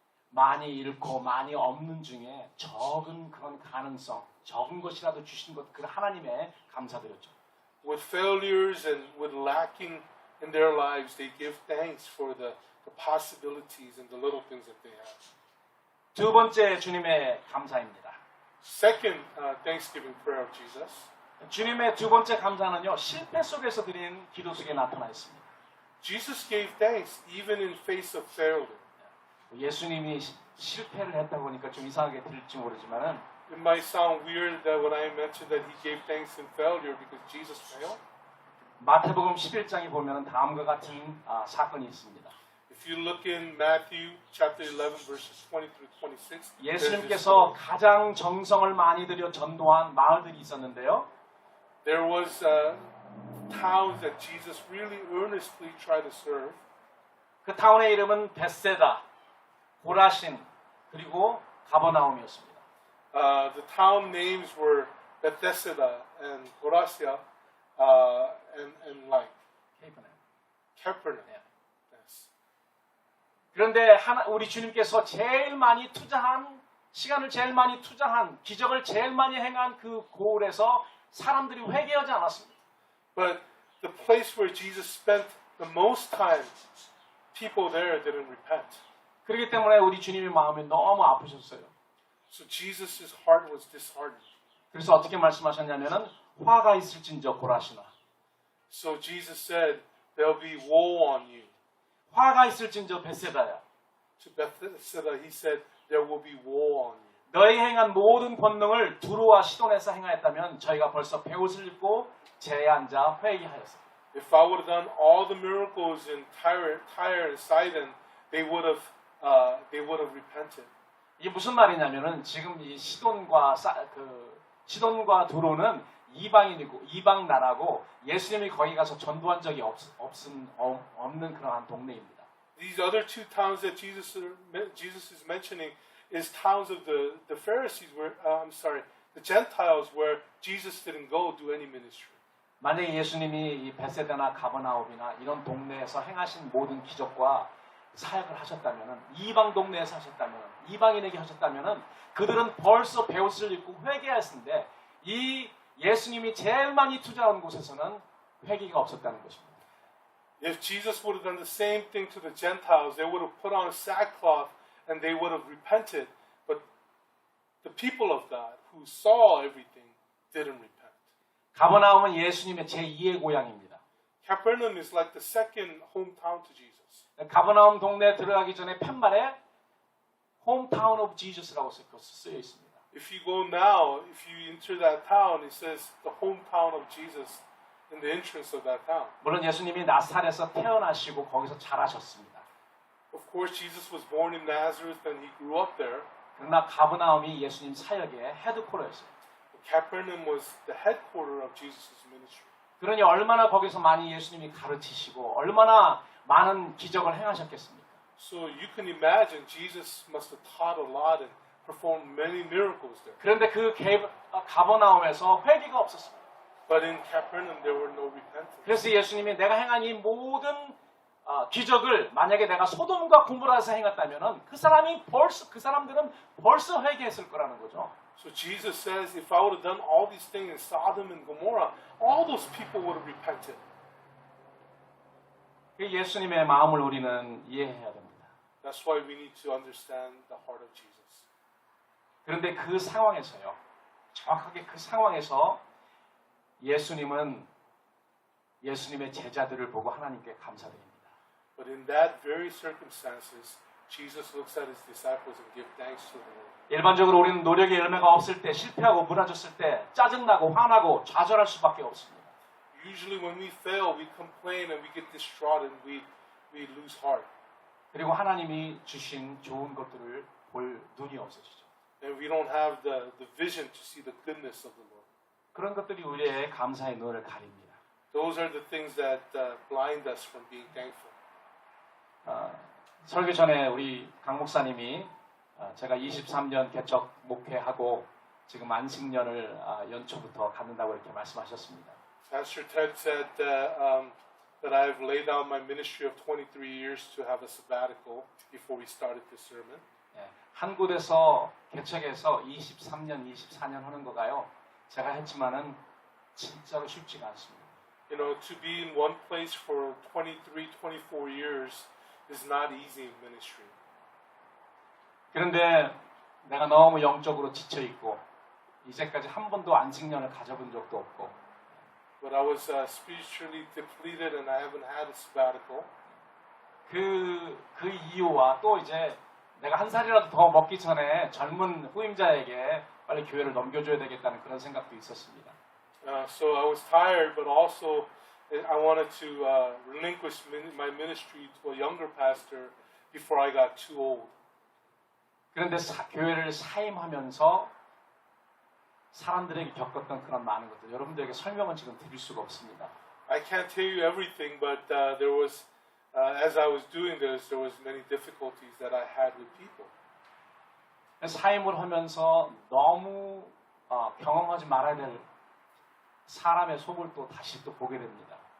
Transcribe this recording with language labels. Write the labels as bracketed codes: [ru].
[ko] 많이 잃고 많이 없는 중에 적은 그런 가능성, 적은 것이라도 주신 것, 그 하나님의 감사드렸죠. [en] With failures and with lacking in their lives, they give thanks for the possibilities and the little things that they have. [ko] 두 번째 주님의 감사입니다. [en] Second Thanksgiving prayer of Jesus. [ko] 주님의 두 번째 감사는요, 실패 속에서 드린 기도 속에 나타나 있습니다. [en] Jesus gave thanks even in face of failure. [ko] 예수님이 실패를 했다 보니까 좀 이상하게 들릴지 모르지만은 [en] It might sound weird that when I mentioned that he gave thanks in failure because Jesus failed. [ko] 마태복음 11장에 보면 다음과 같은 사건이 있습니다. [en] If you look in Matthew chapter 11 verses 20 through 26, there's this [ko] 예수님께서 가장 정성을 많이 들여 전도한 마을들이 있었는데요. [en] There was towns that Jesus really earnestly tried to serve. [ko] 그 타운의 이름은 벳세다, 고라신, 그리고 가버나움이었습니다. [en] The town names were Bethesda and Chorazia and like Capernaum. Yes. [ko] 그런데 우리 주님께서 제일 많이 투자한 시간을 제일 많이 투자한 기적을 제일 많이 행한 그 고을에서 사람들이 회개하지 않았습니다. [en] But the place where Jesus spent the most time, people there didn't repent. [ko] 그렇기 때문에 우리 주님의 마음이 너무 아프셨어요. [en] So Jesus' heart was disheartened. [ko] 그래서 어떻게 말씀하셨냐면은 화가 있을진저 고라시나. [en] So Jesus said, "There'll be woe on you." [ko] 화가 있을진저 벳세다야. [en] To Bethesda, he said, "There will be woe on you." [ko] 너희 행한 모든 권능을 두루와 시돈에서 행하였다면 저희가 벌써 베옷을 입고 제에 앉아 회개하였습니다. [en] If I would have done all the miracles in Tyre and Sidon, they would have repented. [ko] 이게 무슨 말이냐면은 지금 이 시돈과 시돈과 두로는 이방인이고 이방 나라고 예수님이 거기 가서 전도한 적이 없는 그러한 동네입니다. [en] These other two towns that Jesus is mentioning is towns of the Pharisees, where the Gentiles, where Jesus didn't go do any ministry. [ko] 만약에 예수님이 이 벳세다나 가버나움이나 이런 동네에서 행하신 모든 기적과 사역을 하셨다면은 이방 동네에서 하셨다면 이방인에게 하셨다면은 그들은 벌써 베옷을 입고 회개했는데 이 예수님이 제일 많이 투자한 곳에서는 회개가 없었다는 것입니다. [en] If Jesus would have done the same thing to the Gentiles, they would have put on sackcloth and they would have repented. But the people of God who saw everything didn't repent. [ko] 가버나움은 예수님의 제2의 고향입니다. [en] Capernaum is like the second hometown to Jesus. [ko] 가버나움 동네에 들어가기 전에 팻말에 [en] Hometown of Jesus [ko] 라고 쓰여 있습니다. [en] If you go now, if you enter that town, it says the hometown of Jesus in the entrance of that town. [ko] 물론 예수님이 나사렛에서 태어나시고 거기서 자라셨습니다. [en] Of course, Jesus was born in Nazareth and he grew up there. [ko] 그러나 가버나움이 예수님 사역의 헤드코어였어요. [en] Capernaum was the headquarter of Jesus' ministry. [ko] 그러니 얼마나 거기서 많이 예수님이 가르치시고 얼마나 많은 기적을 행하셨겠습니까? [en] So you can imagine Jesus must have taught a lot and performed many miracles there. [ko] 그런데 그 가버나움에서 회개가 없었습니다. [en] But in Capernaum there were no repentance. [ko] 그래서 예수님이 내가 행한 이 모든 기적을 만약에 내가 소돔과 고모라에서 행했다면은 그 사람들은 벌써 회개했을 거라는 거죠. [en] So Jesus says, if I would have done all these things in Sodom and Gomorrah, all those people would have repented. [ko] 예수님의 마음을 우리는 이해해야 됩니다. [en] That's why we need to understand the heart of Jesus. [ko] 그런데 그 상황에서요, 정확하게 그 상황에서 예수님은 예수님의 제자들을 보고 하나님께 감사드립니다. [en] But in that very circumstances, Jesus looks at his disciples and gives thanks to the Lord. [ko] 일반적으로 우리는 노력의 열매가 없을 때, 실패하고 무너졌을 때 짜증나고 화나고 좌절할 수밖에 없습니다. [en] Usually when we fail, we complain and we get distraught and we lose heart. [ko] 그리고 하나님이 주신 좋은 것들을 볼 눈이 없어지죠. [en] And we don't have the vision to see the goodness of the Lord. [ko] 그런 것들이 우리의 감사의 눈을 가립니다. [en] Those are the things that blind us from being thankful. [ko] 설교 전에 우리 강 목사님이 제가 23년 개척 목회하고 지금 안식년을 연초부터 갖는다고 이렇게 말씀하셨습니다. [en] Pastor Ted said that I've laid down my ministry of 23 years to have a sabbatical before we started this sermon. [ko] 한 곳에서 개척해서 23년, 24년 하는 거가요. 제가 했지만은 진짜로 쉽지가 않습니다. [en] You know, to be in one place for 23, 24 years is not easy in ministry. [ko] 그런데 내가 너무 영적으로 지쳐 있고 이제까지 한 번도 안식년을 가져본 적도 없고. [en] But I was spiritually depleted and I haven't had a sabbatical. [ko] 그 이유와 또 이제 내가 한 살이라도 더 먹기 전에 젊은 후임자에게 빨리 교회를 넘겨줘야 되겠다는 그런 생각도 있었습니다. [en] So I was tired, but also I wanted to relinquish my ministry to a younger pastor before I got too old. [ko] 그런데 교회를 사임하면서 사람들에게 겪었던 그런 많은 것들 여러분들에게 설명은 지금 드릴 수가 없습니다. [en] I can't tell you everything, but there was, as I was doing this, there was many difficulties that I had with people. [ko] 사임을 하면서 너무 경험하지 말아야 될 사람의 속을 또 다시 또 보게 됩니다.